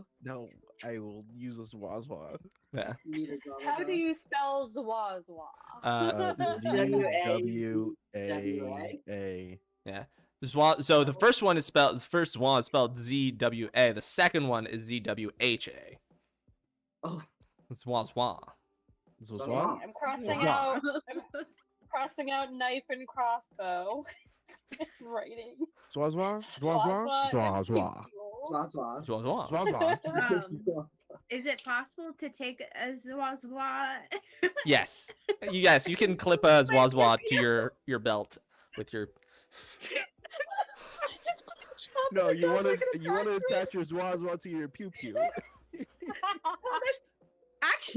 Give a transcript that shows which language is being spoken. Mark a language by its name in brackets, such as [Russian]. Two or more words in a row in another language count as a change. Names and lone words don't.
[English] No, I will use a Zwa-Zwhas. Yeah. You need a Zwa-Zwhas. How do you spell Zwa-Zwhas? Z-W-A-A. So the first one is spelled. The first one is spelled Z-W-A. The second one is Z-W-H-A. Oh, Zwa-Zwhas. Zwa-Zwhas? I'm crossing Zwa. out. I'm crossing out knife and crossbow. Writing. Zwa-Zwhas? Zwa-Zwhas? Zwa-Zwhas. Zwa-Zwhas. Zwa-Zwhas. Zwa-Zwhas. Is it possible to take a Zwa-Zwhas? Yes. Yes, you can clip a Zwa-Zwhas to your belt with your. No, you want to attach your Zwa-Zwhas to your pew-pew. Actually,